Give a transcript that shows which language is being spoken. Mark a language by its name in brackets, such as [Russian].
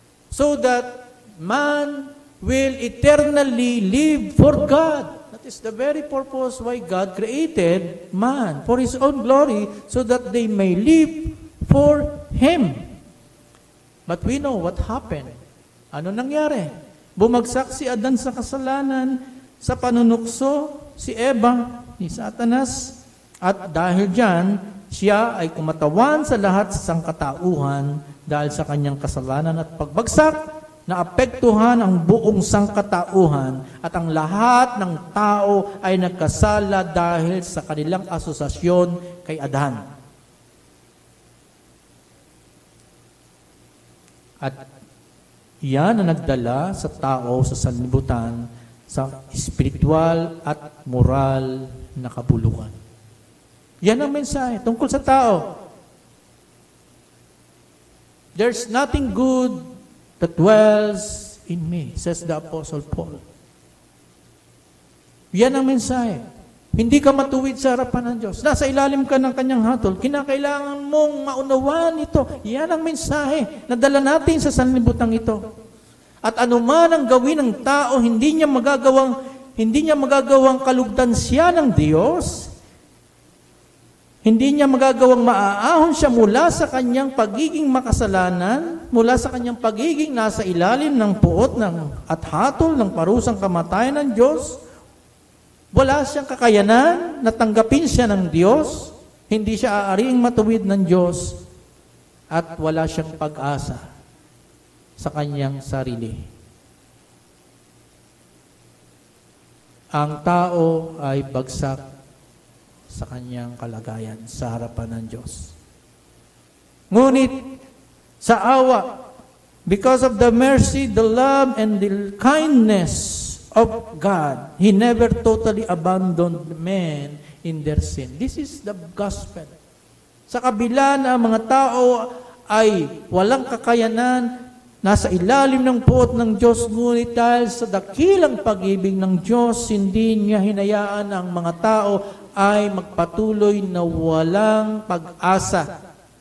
[English] So that man will eternally live for God. Is the very purpose why God created man, for His own glory, so that they may live for Him. But we know what happened. [Filipino] Ano nangyari? Bumagsak si Adan sa kasalanan, sa panunukso si Eva ni Satanas, at dahil diyan, siya ay kumatawan sa lahat sa sangkatauhan dahil sa kanyang kasalanan at pagbagsak, naapektuhan ang buong sangkatauhan at ang lahat ng tao ay nagkasala dahil sa kanilang asosasyon kay Adan. At iyan ang nagdala sa tao sa sanlibutan sa spiritual at moral na kabulukan. Yan ang mensahe tungkol sa tao. [English] There's nothing good that dwells in me, says the Apostle Paul. [Filipino] Yan ang mensahe. Hindi ka matuwid sa harapan ng Diyos. Nasa ilalim ka ng kanyang hatol. Kinakailangan mong maunawaan ito. Yan ang mensahe na dala natin sa sanlibutan ito. At anuman ang gawin ng tao, hindi niya magagawang kalugdan siya ng Diyos. Hindi niya magagawang maaahon siya mula sa kanyang pagiging makasalanan, mula sa kanyang pagiging nasa ilalim ng puot at hatol ng parusang kamatayan ng Diyos. Wala siyang kakayanan na tanggapin siya ng Diyos. Hindi siya aariing matuwid ng Diyos. At wala siyang pag-asa sa kanyang sarili. Ang tao ay bagsak sa kanyang kalagayan sa harapan ng Diyos. Ngunit sa awa, [English] because of the mercy, the love, and the kindness of God, He never totally abandoned men in their sin. This is the gospel. [Filipino] Sa kabila na mga tao ay walang kakayanan, nasa ilalim ng puot ng Diyos, ngunit dahil sa dakilang pag-ibig ng Diyos, hindi niya hinayaan ang mga tao ay magpatuloy na walang pag-asa.